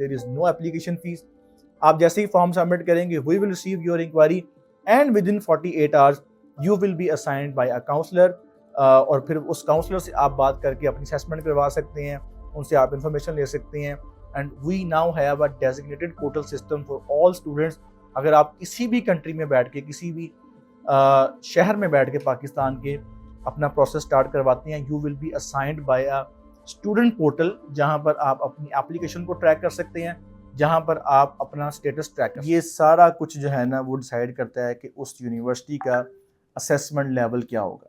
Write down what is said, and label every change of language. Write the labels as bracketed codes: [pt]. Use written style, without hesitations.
[en] There is no application fees. [ur] آپ جیسے ہی form submit کریں گے, [en] we will receive your inquiry and within 48 hours you will be assigned by a counselor. [ur] اور پھر اس counsellor سے آپ بات کر کے اپنی اسیسمنٹ کروا سکتے ہیں, ان سے آپ انفارمیشن لے سکتے ہیں. [en] And we now have a designated portal system for all students. [ur] اگر آپ کسی بھی کنٹری میں بیٹھ کے, کسی بھی شہر میں بیٹھ کے پاکستان کے اپنا پروسیس سٹارٹ کرواتے ہیں, [en] you will be assigned by a student portal, [ur] جہاں پر آپ اپنی اپلیکیشن کو ٹریک کر سکتے ہیں, جہاں پر آپ اپنا اسٹیٹس ٹریک کر سکتے ہیں. یہ سارا کچھ جو ہے نا وہ ڈیسائیڈ کرتا ہے کہ اس یونیورسٹی کا اسیسمنٹ لیول کیا ہوگا.